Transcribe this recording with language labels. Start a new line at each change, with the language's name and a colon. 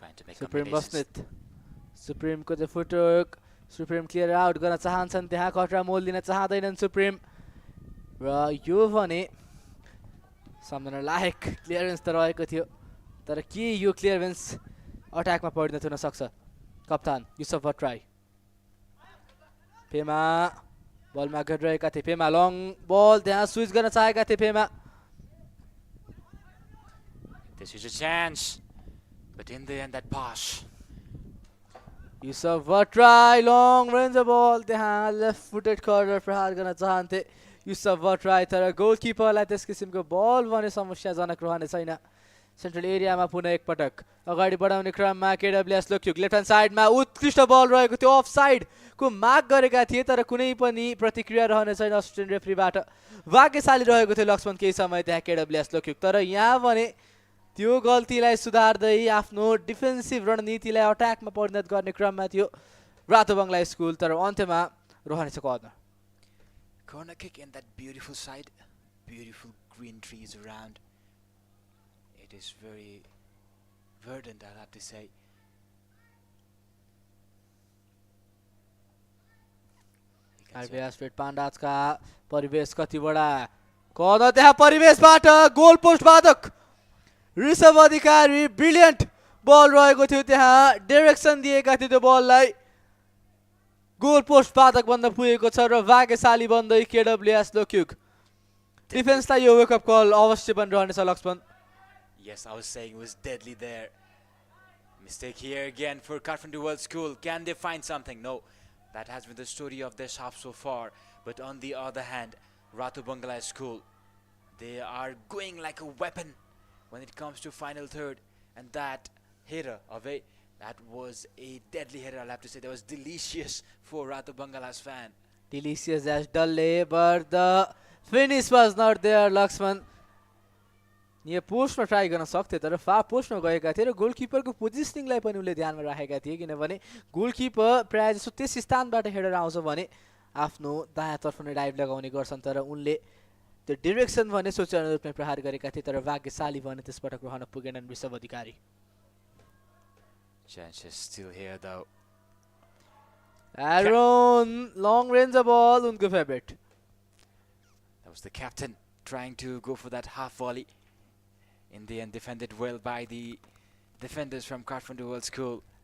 Nepali: Supreme Basnet सुप्रिमको चाहिँ footwork. Supreme clear out गर्न चाहन्छन् त्यहाँ, खतरा मोल दिन चाहँदैनन् सुप्रिम, र यो भने सम्झना लायक क्लियरेन्स त रहेको थियो, तर के यो क्लियरेन्स अट्याकमा परिणत हुन सक्छ. कप्तान युसुफ भट्टराई फेमा बलमा गरिरहेका थिए. फेमा लङ बल त्यहाँ स्विच गर्न चाहेका थिए फेमा.
English: This is a chance, but in the end that pass.
Nepali: Yusuf Bhattarai long range बल त्यहाँ लेफ्ट फुटेड कर्नर प्रहार गर्न चाहन्थे युसुफ भट्टराई, तर गोलकिपरलाई त्यस किसिमको बल भने समस्याजनक रहने छैन. सेन्ट्रल एरियामा पुनः एकपटक अगाडि बढाउने क्रममा केडब्ल्युएस लोकयुग लेफ्ट ह्यान्ड साइडमा उत्कृष्ट बल रहेको थियो अफ साइडको माग गरेका थिए तर कुनै पनि प्रतिक्रिया रहने छैन असिस्टेन्ट रेफ्रीबाट भाग्यशाली रहेको थियो लक्ष्मण केही समय त्यहाँ केडब्ल्युएस लोकयुग तर यहाँ भने त्यो गल्तीलाई सुधार्दै आफ्नो डिफेन्सिभ रणनीतिलाई अट्याकमा परिणत गर्ने क्रममा थियो रातो बङ्गला स्कुल तर अन्त्यमा रहनेछ corner
English: Corner kick in that beautiful side, beautiful green trees around. It is very verdant, I'll have to say.
Nepali: RBI state पाण्डाजका परिवेश कति बडा कर्नर त्यहाँ परिवेशबाट गोल पोस्ट बाधक ऋषभ अधिकारी ब्रिलियन्ट बल रहेको थियो त्यहाँ डाइरेक्सन दिएका थियो त्यो बललाई गोल पोस्ट बाधक बन्न पुगेको छ र भाग्यशाली बन्दै केडब्ल्युएस लोकयुग डिफेन्सलाई यो वेकअप कल अवश्य पनि रहनेछ Laxman
English: Yes, I was saying it was deadly there. Mistake here again for Kathmandu World School. Can they find something? No. That has been the story of this half so far. But on the other hand, Rato Bangla School, they are going like a weapon when it comes to final third. And that header away, that was a deadly header, I'll have to say. That was delicious for Rato Bangala's fan. Delicious as Dalle, but the finish was not there, Lakshman.
Nepali: यहाँ पोस्टमा try गर्न सक्थे तर far पोस्टमा गएका थिए र गोलकिपरको पोजिसनिङलाई पनि उनले ध्यानमा राखेका थिए किनभने गोलकिपर प्रायः जसो त्यस स्थानबाट हेडेर आउँछ भने आफ्नो दायाँतर्फ नै डाइभ लगाउने गर्छन् तर उनले त्यो डिरेक्सन भने सोचे अनुरूप नै प्रहार गरेका थिए तर भाग्यशाली भने त्यसपटक रहन पुगेनन् ऋषभ अधिकारी
English: Chances still here though. Aaron long range ball
Nepali: उनको favourite
English: That was the captain trying to go for that half volley. In the end, defended well by the defenders from Kathmandu World School.